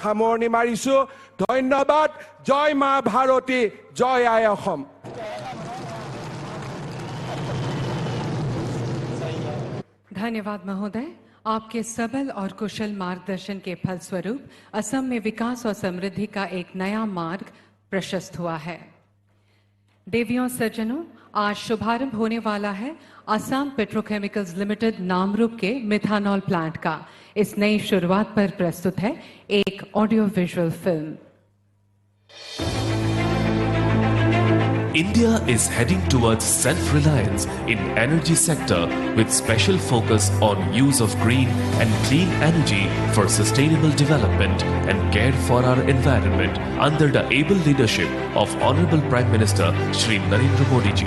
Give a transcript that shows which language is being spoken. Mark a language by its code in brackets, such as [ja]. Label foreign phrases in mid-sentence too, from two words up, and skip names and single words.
[as] সামৰণি মাৰিছো ধন্যবাদ জয় মা ভাৰতী জয় আই অসম [hi] धन्यवाद महोदय। आपके सबल और कुशल मार्गदर्शन के फलस्वरूप असम में विकास और समृद्धि का एक नया मार्ग प्रशस्त हुआ है। देवियों सज्जनों, आज शुभारंभ होने वाला है असम पेट्रोकेमिकल्स लिमिटेड नामरूप के [en] methanol plant [hi] का। इस नई शुरुआत पर प्रस्तुत है एक [en] audio visual film. India is heading towards self-reliance in energy sector with special focus on use of green and clean energy for sustainable development and care for our environment under the able leadership of Honorable Prime Minister Shri Narendra Modi ji.